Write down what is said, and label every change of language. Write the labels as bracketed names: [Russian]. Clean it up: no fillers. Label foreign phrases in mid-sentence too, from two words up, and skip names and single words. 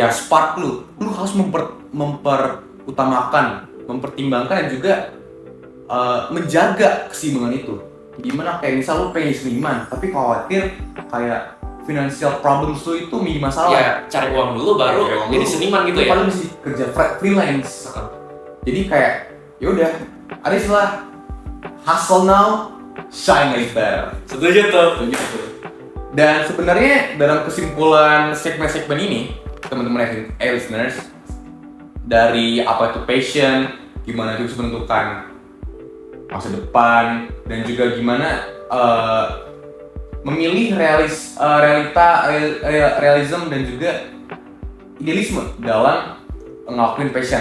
[Indonesian] Iya, spark lu harus mempertimbangkan dan juga menjaga keseimbangan itu. Gimana kayak misal lu pengen seniman tapi khawatir kayak [English] financial problems [Indonesian] lu itu menjadi masalah. Ya cari uang dulu baru jadi seniman gitu ya. Padahal mesti kerja freelance. Jadi kayak yaudah ada istilah [English] hustle now, shine later. [Indonesian] Setuju tuh. Dan sebenarnya dalam kesimpulan segmen-segmen ini, teman-teman listeners, dari apa itu passion, gimana itu bisa menentukan masa depan, dan juga gimana memilih realism dan juga idealisme dalam ngelakuin passion.